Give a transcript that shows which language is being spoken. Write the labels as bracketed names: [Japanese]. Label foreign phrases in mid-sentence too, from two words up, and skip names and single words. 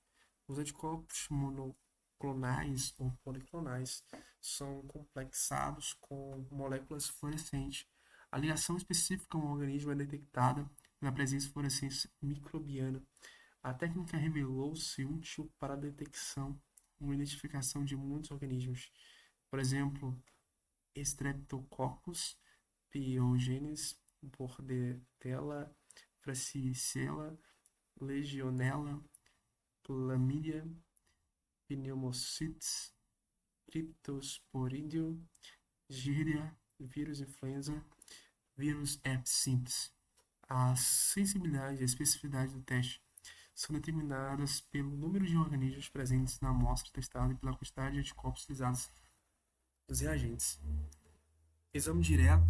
[Portuguese] Os anticorpos monoclonais ou policlonais são complexados com moléculas fluorescentes. A ligação específica a um organismo é detectada pela presença de fluorescência microbiana. A técnica revelou-se útil para a detecção e identificação de muitos organismos. Por exemplo, Streptococcus pyogenes, Bordetella, Fracicella, Legionella, Chlamydia, Pneumocystis, Cryptosporidium, Giardia, vírus influenza, vírus herpes simples. A sensibilidade e a especificidade do teste são determinadas pelo número de organismos presentes na amostra testada e pela quantidade de anticorpos utilizados nos reagentes. Exame direto.